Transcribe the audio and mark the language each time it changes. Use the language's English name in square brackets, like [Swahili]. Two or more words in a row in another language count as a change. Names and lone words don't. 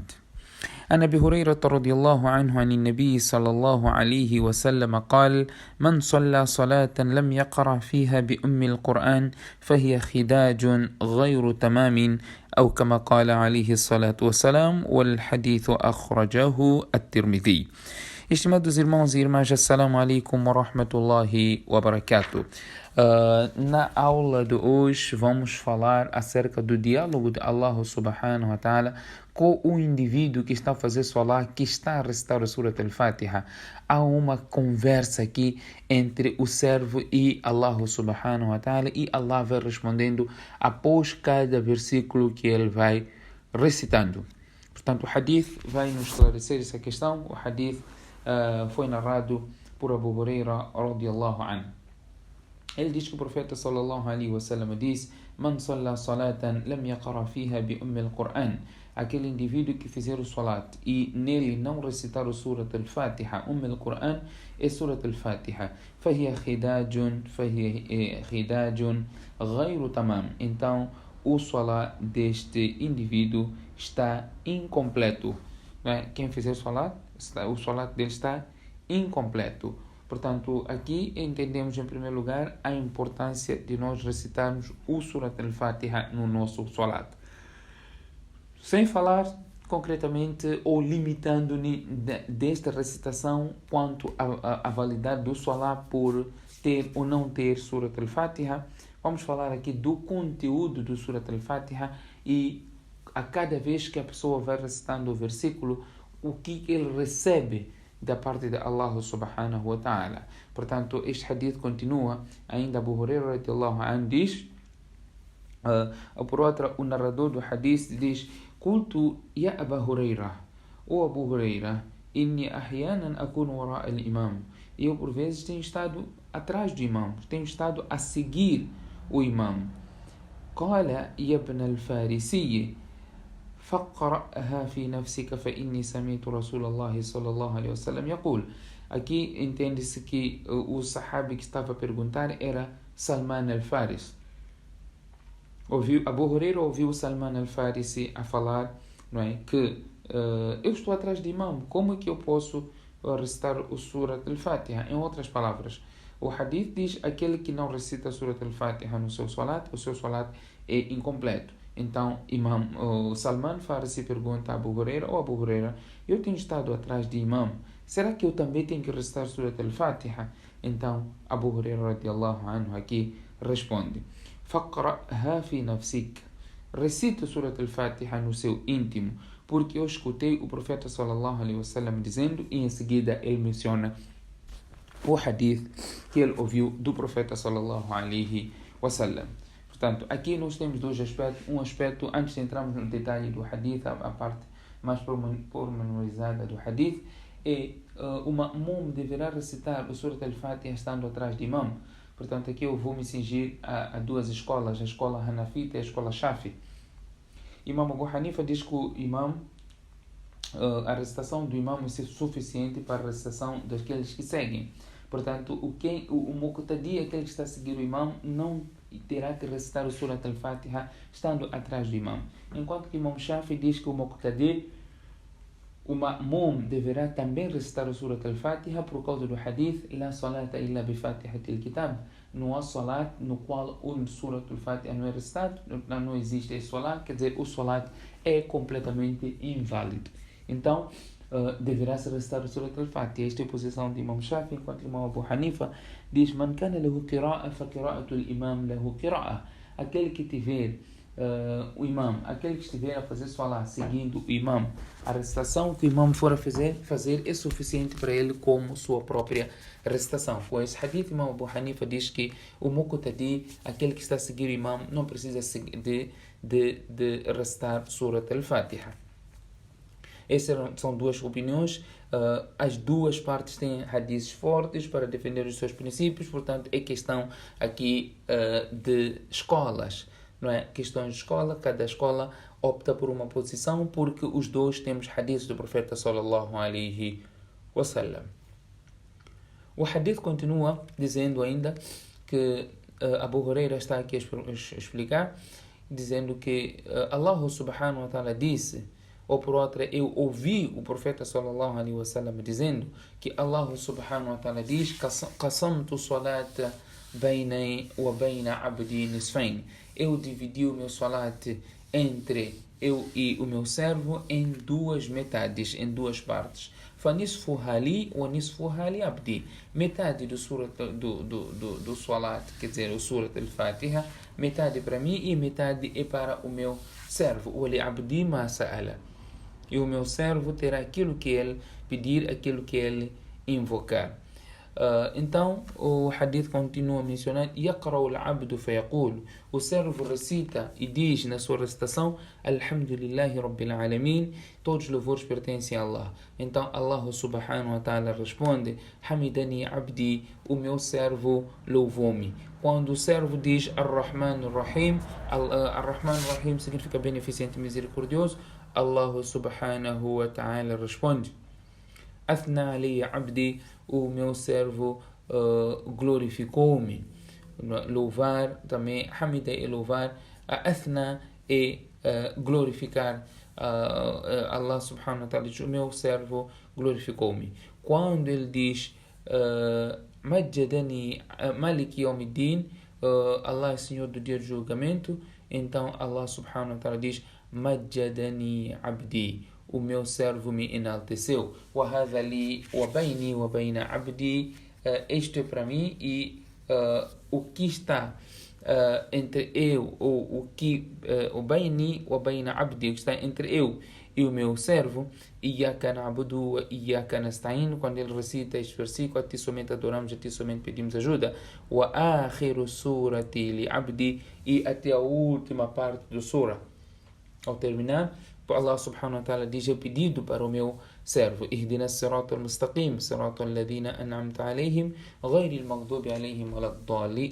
[Arabic] عن أبي هريرة رضي الله عنه عن النبي صلى الله عليه وسلم قال: من صلى صلاة لم يقرأ فيها بأم القرآن فهي خداج غير تمام، أو كما قال عليه الصلاة والسلام، والحديث أخرجه الترمذي. [Portuguese] Estimados irmãos e irmãs, [Arabic] السلام عليكم ورحمة الله وبركاته. [Portuguese] Na aula de hoje vamos falar acerca do diálogo de Allah [Arabic] سبحانه وتعالى [Portuguese] com o indivíduo que está a fazer salah, que está a recitar a Surat al-Fatiha. Há uma conversa aqui entre o servo e Allah [Arabic] سبحانه وتعالى, [Portuguese] e Allah vai respondendo após cada versículo que ele vai recitando. Portanto, o hadith vai nos esclarecer essa questão. O hadith foi narrado por Abu Huraira [Arabic] رضي الله عنه. [Portuguese] Ele diz que o profeta [Arabic] صلى الله عليه وسلم diz: من صلى صلاة لم يقرأ فيها بأم القرآن. [Portuguese] Aquele indivíduo que fizer o salat e nele não recitar o Surat al-Fatiha, al-Qur'an é Surat al-Fatiha. [Arabic] فهي خداج غير تمام. [Portuguese] Então, o salat deste indivíduo está incompleto. Quem fizer o salat dele está incompleto. Portanto, aqui entendemos em primeiro lugar a importância de nós recitarmos o Surat al-Fatiha no nosso salat. Sem falar concretamente ou limitando desta recitação quanto à validade do salat por ter ou não ter Surat al-Fatiha, vamos falar aqui do conteúdo do Surat al-Fatiha e a cada vez que a pessoa vai recitando o versículo, o que ele recebe da parte de Allah [Arabic] سبحانه وتعالى. [Portuguese] Portanto, este hadith continua. Ainda Abu Huraira [Arabic] رضي الله عنه [Portuguese] diz, por outra, o narrador do hadith diz: [Arabic] قلت يا أبا هريرة, o Abu Huraira, إني أحيانا أكون وراء الإمام. [Portuguese] Eu por vezes tenho estado atrás do imam, tenho estado a seguir o imam. [Arabic] قال يا ابن الفارسي, فقرأها في نفسك فإني سمعت رسول الله صلى الله عليه وسلم يقول. [Portuguese] Aqui entende-se que o sahabi que estava a perguntar era Salman al-Faris. Abu Huraira ouviu Salman al-Farisi a falar, não é, que eu estou atrás de imam, como é que eu posso recitar o Surat al-Fatiha? Em outras palavras, o hadith diz: aquele que não recita Surat al-Fatiha no seu salat, o seu salat é incompleto. Então, o Salman Farsi pergunta a Abu Huraira: Abu Huraira, eu tenho estado atrás de imam, será que eu também tenho que recitar Surat al-Fatiha? Então, Abu Huraira [Arabic] رضي الله عنه [Portuguese] aqui responde: [Arabic] فاقرأها في نفسك. [Portuguese] Recita Surat al-Fatiha no seu íntimo, porque eu escutei o profeta [Arabic] صلى الله عليه وسلم [Portuguese] dizendo, e em seguida ele menciona o hadith que ele ouviu do profeta [Arabic] صلى الله عليه وسلم. [Portuguese] Portanto, aqui nós temos dois aspectos. Um aspecto, antes de entrarmos no detalhe do hadith, a parte mais pormenorizada do hadith, é o ma'mum deverá recitar o Surat al-Fatiha estando atrás de imam. Portanto, aqui eu vou me cingir a duas escolas, a escola Hanafita e a escola Shafi. Imam Abu Hanifa diz que o imam, a recitação do imam é suficiente para a recitação daqueles que seguem. Portanto, o muqtadi, aquele que está a seguir o imam, não terá que recitar o Surat al-Fatiha estando atrás do imam. Enquanto que o Imam Shafi diz que o muqtadi, o ma'mum, deverá também recitar o Surat al-Fatiha por causa do hadith: [Arabic] لا صلاة إلا بفاتحة الكتاب. [Portuguese] Não há salat no qual o Surat al-Fatiha não é recitado, não existe esse salat, quer dizer, o salat é completamente inválido. Então, deverá-se recitar o Surat al-Fatiha. Esta é a posição de Imam Shafi, enquanto Imam Abu Hanifa diz: [Arabic] من كان له قراءة فقراءة الإمام له قراءة. [Portuguese] Aquele que tiver o imam, aquele que estiver a fazer salat seguindo o imam, a recitação que o imam for a fazer é suficiente para ele como sua própria recitação. Com esse hadith, Imam Abu Hanifa diz que o muqtadi, aquele que está a seguir o imam, não precisa de recitar Surat al-Fatiha. Essas são duas opiniões. As duas partes têm hadiths fortes para defender os seus princípios. Portanto, é questão aqui de escolas. não é? Questões de escola, cada escola opta por uma posição, porque os dois temos hadiths do profeta [Arabic] صلى الله عليه وسلم. [Portuguese] O hadith continua dizendo ainda que Abu Huraira está aqui a explicar, dizendo que Allah [Arabic] سبحانه وتعالى [Portuguese] disse, ou por outra, eu ouvi o profeta [Arabic] صلى الله عليه وسلم [Portuguese] dizendo que Allah [Arabic] سبحانه وتعالى [Portuguese] diz: [Arabic] قسمت الصلاة بيني وبين عبدي نصفين. [Portuguese] Eu dividi o meu salat entre eu e o meu servo em duas metades, em duas partes. [Arabic] فَنِصْفُهَا لِي وَنِصْفُهَا لِعَبْدِي. [Portuguese] Metade do salat, quer dizer, o surat al-Fatiha, metade para mim e metade é para o meu servo. [Arabic] وَلِعَبْدِي مَا سَأَلَ. [Portuguese] E o meu servo terá aquilo que ele pedir, aquilo que ele invocar. Então, o hadith continua mencionando: [Arabic] يَقْرَأُ الْعَبْدُ فَيَقُولُ. [Portuguese] O servo recita e diz na sua recitação: [Arabic] الحمد لله رب العالمين. [Portuguese] Todos os louvores pertencem a Allah. Então, [Arabic] Allah سبحانه وتعالى responde: حمدني عبدي. [Portuguese] O meu servo louvou-me. Quando o servo diz [Arabic] الرحمن الرحيم, الرحمن الرحيم [Portuguese] significa beneficente e misericordioso, [Arabic] Allah سبحانه وتعالى responde: أثنى علي عبدي. [Portuguese] O meu servo glorificou-me. Louvar também, Hamida é louvar, Athna é glorificar. Allah [Arabic] سبحانه وتعالى [Portuguese] diz: o meu servo glorificou-me. Quando ele diz [Arabic] مجدني مالك يوم الدين, [Portuguese] Allah é Senhor do dia do julgamento, então Allah [Arabic] سبحانه وتعالى [Portuguese] diz: [Arabic] مجدني عبدي. [Portuguese] O meu servo me enalteceu. [Arabic] وَهَذَا لِي وَبَيْنِي وَبَيْنَ عَبْدِي. [Portuguese] Isto é para mim e o que está entre eu, ou o que o [Arabic] بَيْنِي وَبَيْنَ عَبْدِي, [Portuguese] o que está entre eu e o meu servo, [Arabic] إِيَّاكَ نَعْبُدُ وَإِيَّاكَ نَسْتَعِينُ. [Portuguese] Quando ele recita este versículo: a ti somente adoramos, a ti somente pedimos ajuda. [Arabic] وَآخِرُ السُّورَةِ لِعَبْدِي. [Portuguese] E até a última parte do sura. Ao terminar, Allah [Arabic] سبحانه وتعالى [Portuguese] diz: eu pedido para o meu servo: [Arabic] اهدنا الصراط المستقيم صراط الذين أنعمت عليهم غير المغضوب عليهم ولا الضالين.